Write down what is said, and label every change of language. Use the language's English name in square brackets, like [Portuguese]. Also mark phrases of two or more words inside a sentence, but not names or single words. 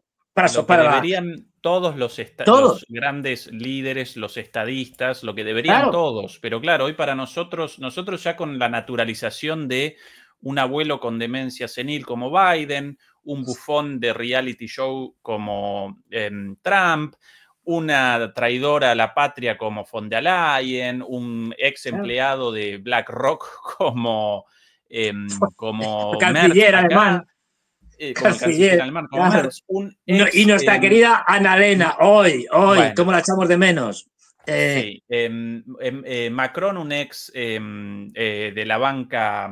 [Spanish] Deberían todos los grandes líderes, los estadistas, lo que deberían todos. Pero claro, hoy para nosotros ya con la naturalización de un abuelo con demencia senil como Biden, un bufón de reality show como Trump, una traidora a la patria como von der Leyen, un ex empleado de BlackRock como canciller alemán. Canciller alemán como Merz, y nuestra querida Annalena, hoy, bueno, ¿cómo la echamos de menos? Sí, Macron, un ex de la banca